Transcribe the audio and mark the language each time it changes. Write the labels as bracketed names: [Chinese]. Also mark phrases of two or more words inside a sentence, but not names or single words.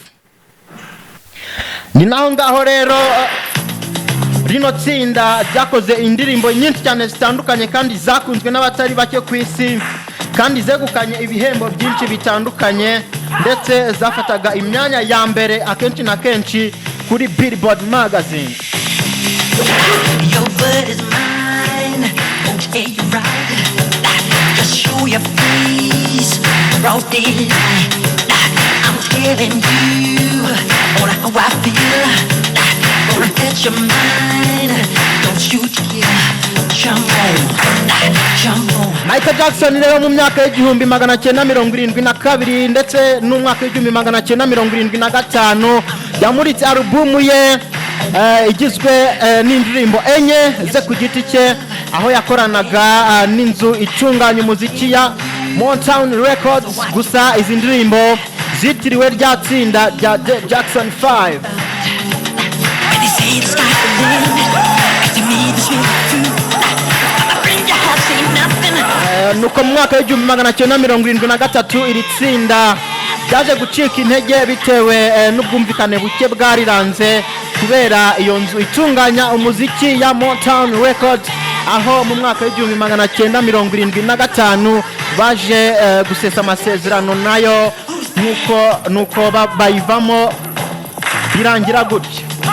[Kinyarwanda] Ni naho ngaho rero rino tsinda ryakoze indirimbo nyinshi cyane zitandukanye kandi zakunzwe n'abatari bake ku isi, kandi zegukanye ibihembo byinshi bitandukanye, ndetse zafataga imyanya ya mbere akenshi na kenshi kuri Billboard magazine. [English] Your word is mine, okay, you're right. Just show your face, broad daylight. I'm telling you how I feel. Gonna catch your mind, don't you dare jump on. [Kinyarwanda] Michael Jackson rero mu myaka y'1972 ndetse n'umwaka w'1975 yamuritse alubumu ye igizwe n'indirimbo enye ze ku giti cye, aho yakoranaga n'inzu itunganya umuziki ya Motown Records. Gusa izi ndirimbo ryitiriwe rya tsinda rya Jackson 5. [English] When they say the sky's the limit, 'cause to me this feels true. My friend, you have seen nothing. [Kinyarwanda] Nuko mu mwaka w'igihumbi magana cyenda mirongo irindwi na gatatu iri tsinda ryaje gucika intege bitewe n'ubwumvikane buke bwariranze kubera iyo nzu itunganya umuziki ya Motown Records, aho mu mwaka w'igihumbi magana cyenda mirongo irindwi na gatanu baje gusesa amasezerano nayo nuko bayivamo birangira gutya.